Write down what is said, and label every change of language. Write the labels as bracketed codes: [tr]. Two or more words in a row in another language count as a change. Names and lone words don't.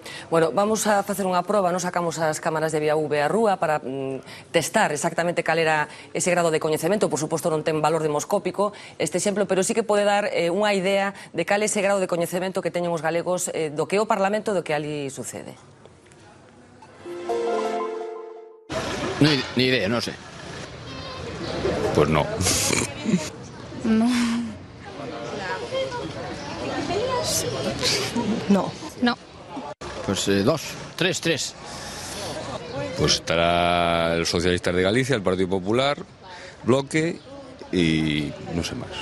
[gl] Bueno, vamos a facer unha proba, nos sacamos as cámaras de VIAV á rúa para testar exactamente cal era ese grado de coñecemento. Por suposto non ten valor demoscópico este exemplo, pero sí que pode dar unha idea de cal é ese grado de coñecemento que teñen os galegos do que é o Parlamento e do que ali sucede. [es] Ni idea, no sé. Pues no. No. No. No. Pues 2, 3. Pues estará los socialistas de Galicia, el Partido Popular, Bloque y no sé más.